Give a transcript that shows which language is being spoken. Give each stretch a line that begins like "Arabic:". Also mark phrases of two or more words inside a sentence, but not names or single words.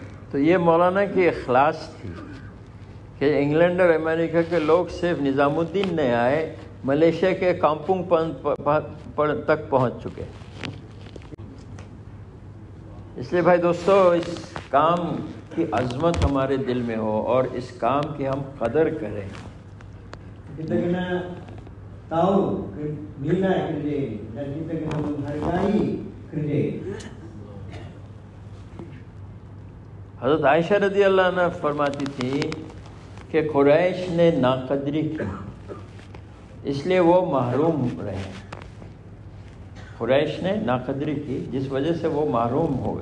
Urdu: تو یہ مولانا کی اخلاص تھی کہ انگلینڈ اور امریکہ کے لوگ صرف نظام الدین نہیں آئے، ملیشیا کے کامپونگ تک پہنچ چکے۔ اس لیے بھائی دوستو، اس کام کی عظمت ہمارے دل میں ہو اور اس کام کی ہم قدر کریں۔
Malay: Kita kena tahu nilai kerja ini dan kita kena menghargai kerja ini.
Urdu: حضرت عائشہ
Arabic: رضی اللہ عنہ
Urdu: فرماتی تھی کہ قریش نے ناقدری کی اس لیے وہ محروم رہے۔ قریش نے ناقدری کی جس وجہ سے وہ محروم ہو گئے۔